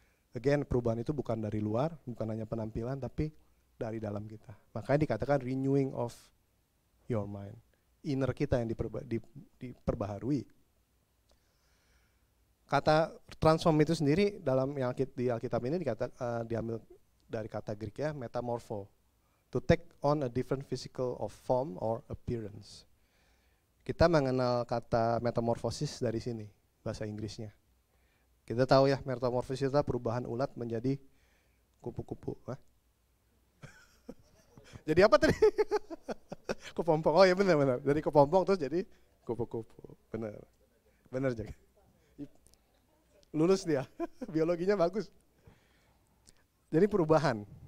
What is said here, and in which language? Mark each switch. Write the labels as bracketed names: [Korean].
[Indonesian] Again, perubahan itu bukan dari luar, bukan hanya penampilan, tapi dari dalam kita. Makanya dikatakan [English] renewing of your mind. [Indonesian] Inner kita yang diperbaharui. Kata transform itu sendiri dalam yang di Alkitab ini diambil dari kata Greek ya, metamorpho. [English] To take on a different physical of form or appearance. [Indonesian] Kita mengenal kata metamorfosis dari sini, bahasa Inggrisnya. Kita tahu ya, metamorfosis itu perubahan ulat menjadi kupu-kupu. Jadi apa tadi? Kepompong. Oh ya benar. Dari kepompong terus jadi kupu-kupu. Benar Jack. Lulus dia. Biologinya bagus. Jadi perubahan.